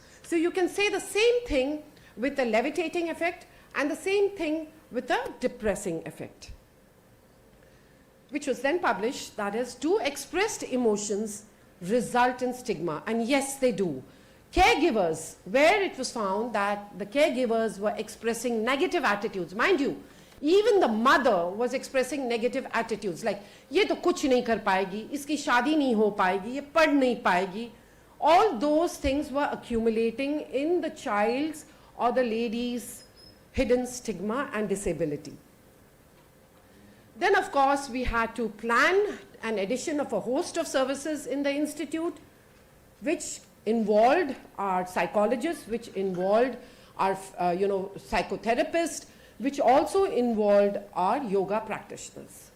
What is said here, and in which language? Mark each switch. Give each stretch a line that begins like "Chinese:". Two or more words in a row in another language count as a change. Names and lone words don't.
English: So you can say the same thing with the levitating effect and the same thing with the depressing effect, which was then published. That is, do expressed emotions result in stigma? And yes, they do. Caregivers, where it was found that the caregivers were expressing negative attitudes, mind you, even the mother was expressing negative attitudes like,
Hindi: ये तो कुछ नहीं कर पाएगी, इसकी शादी नहीं हो पाएगी, ये पढ़ नहीं पाएगी.
English: All those things were accumulating in the child's or the lady's hidden stigma and disability. Then, of course, we had to plan an addition of a host of services in the institute, which involved our psychologists, which involved our psychotherapists, which also involved our yoga practitioners.